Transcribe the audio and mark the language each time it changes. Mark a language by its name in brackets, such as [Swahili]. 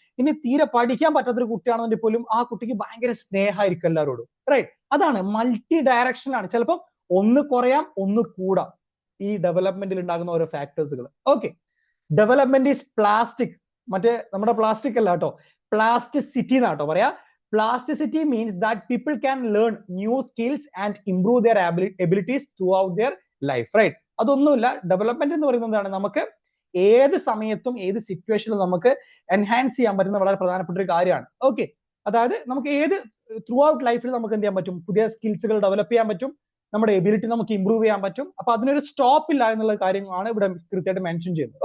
[Malayalam] ഇനി തീരെ പഠിക്കാൻ പറ്റാത്തൊരു കുട്ടിയാണെന്നുണ്ടെങ്കിൽ പോലും ആ കുട്ടിക്ക് ഭയങ്കര സ്നേഹമായിരിക്കും എല്ലാവരോടും, റൈറ്റ്? അതാണ് മൾട്ടി ഡയറക്ഷനിലാണ്. ചിലപ്പോൾ ഒന്ന് കുറയാം ഒന്ന് കൂടാം ഈ ഡെവലപ്മെന്റിൽ ഉണ്ടാകുന്ന ഓരോ ഫാക്ടേഴ്സുകൾ. Okay, [English] Development is plastic. [Malayalam] മറ്റേ നമ്മുടെ പ്ലാസ്റ്റിക് അല്ല കേട്ടോ, പ്ലാസ്റ്റിസിറ്റി എന്നാട്ടോ പറയാ. [English] Plasticity means that people can learn new skills and improve their abilities throughout their life, right? [Malayalam] അതൊന്നുമില്ല. ഡെവലപ്മെന്റ് എന്ന് പറയുന്നതാണ് നമുക്ക് ഏത് സമയത്തും ഏത് സിറ്റുവേഷനിലും നമുക്ക് എൻഹാൻസ് ചെയ്യാൻ പറ്റുന്ന വളരെ പ്രധാനപ്പെട്ട ഒരു കാര്യമാണ്. ഓക്കെ, അതായത് നമുക്ക് ഏത് ത്രൂ ഔട്ട് ലൈഫിൽ നമുക്ക് എന്ത് ചെയ്യാൻ പറ്റും? പുതിയ സ്കിൽസുകൾ ഡെവലപ്പ് ചെയ്യാൻ പറ്റും, നമ്മുടെ എബിലിറ്റി നമുക്ക് ഇമ്പ്രൂവ് ചെയ്യാൻ പറ്റും. അപ്പൊ അതിനൊരു സ്റ്റോപ്പ് ഇല്ല എന്നുള്ള കാര്യമാണ് ഇവിടെ കൃത്യമായിട്ട് മെൻഷൻ ചെയ്യുന്നത്.